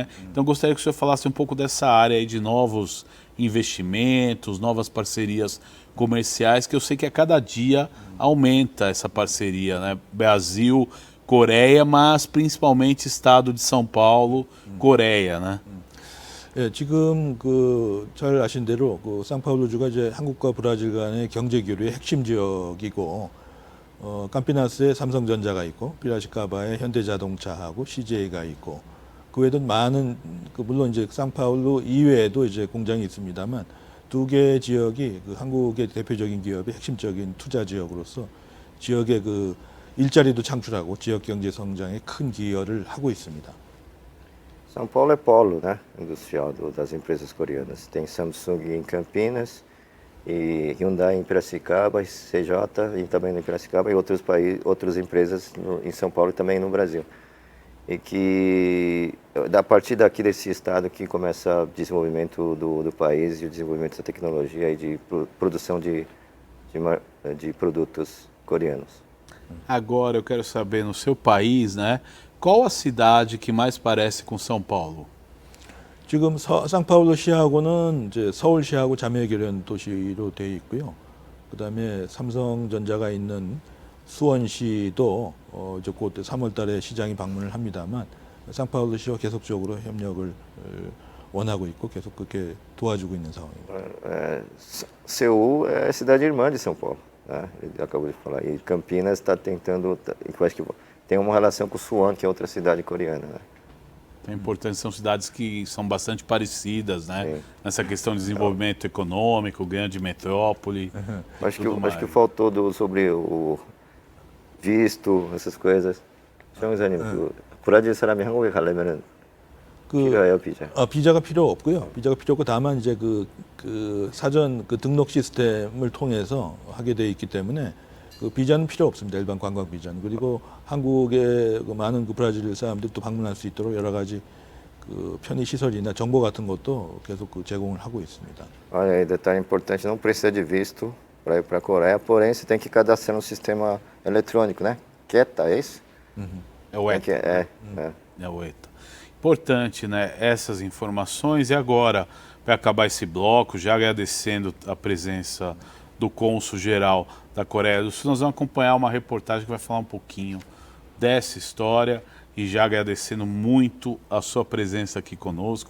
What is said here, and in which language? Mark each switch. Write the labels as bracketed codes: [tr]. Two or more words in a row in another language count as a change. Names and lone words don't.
[pt] Então gostaria que o senhor falasse um pouco dessa área aí de novos investimentos, novas parcerias comerciais, que eu sei que a cada dia aumenta essa parceria, né? Brasil, Coreia, mas principalmente Estado de São Paulo, Coreia, né? [ko] 예, 지금 그 잘 아신 대로 그 상파울루주가 이제 한국과 브라질 간의 경제 교류의 핵심 지역이고, 캄피나스에 삼성전자가 있고, 피라시카바에 현대자동차하고 CJ가 있고, 그 외에도 많은 물론 이제 상파울루 이외에도 이제 공장이 있습니다만, 두 개 지역이 그 한국의 대표적인 기업의 핵심적인 투자 지역으로서 지역의 그 일자리도 창출하고 지역 경제 성장에 큰 기여를 하고 있습니다. [pt] São Paulo é polo, né, industrial das empresas coreanas. Tem Samsung em Campinas e Hyundai em Piracicaba, CJ e também em Piracicaba e outras empresas em São Paulo e também no Brasil. E que a partir daqui desse estado que começa o desenvolvimento do país e o desenvolvimento da tecnologia e de produção de produtos coreanos. Agora eu quero saber, no seu país, né, qual a cidade que mais parece com São Paulo? [ko] 지금 상파울루시하고는 이제 서울시하고 자매결연 도시로 되어 있고요. 그다음에 삼성전자가 있는 수원시도 이제 곧 3월달에 시장이 방문을 합니다만 상파울루시와 계속적으로 협력을 원하고 있고 계속 그렇게 doajugo 있는 상황입니다. [pt] Seul é a cidade irmã de São Paulo, né? Ele acabou de falar. E Campinas está tentando, eu acho que tem uma relação com Suwon, que é outra cidade coreana, né? É importante, são cidades que são bastante parecidas, né? Sim. Nessa questão de desenvolvimento econômico, grande metrópole. Acho que faltou sobre o visto, essas coisas. [ko] 시청자님, 브라질 사람이 한국에 가려면은 필요해요, 비자? 비자가 필요 없고요. 비자가 필요 없고 다만 이제 그 사전 그 등록 시스템을 통해서 하게 돼 있기 때문에 그 비자는 필요 없습니다. 일반 관광 비자는. 그리고 한국의 그 많은 그 브라질 사람들도 방문할 수 있도록 여러 가지 그 편의 시설이나 정보 같은 것도 계속 그 제공을 하고 있습니다. [pt] Olha aí, detalhe importante, não precisa de visto para ir para a Coreia, porém você tem que cadastrar no sistema eletrônico, né? QETA, é isso? É o ETA. É o ETA. Importante, né, essas informações. E agora, para acabar esse bloco, já agradecendo a presença do cônsul-geral da Coreia do Sul, nós vamos acompanhar uma reportagem que vai falar um pouquinho dessa história e já agradecendo muito a sua presença aqui conosco.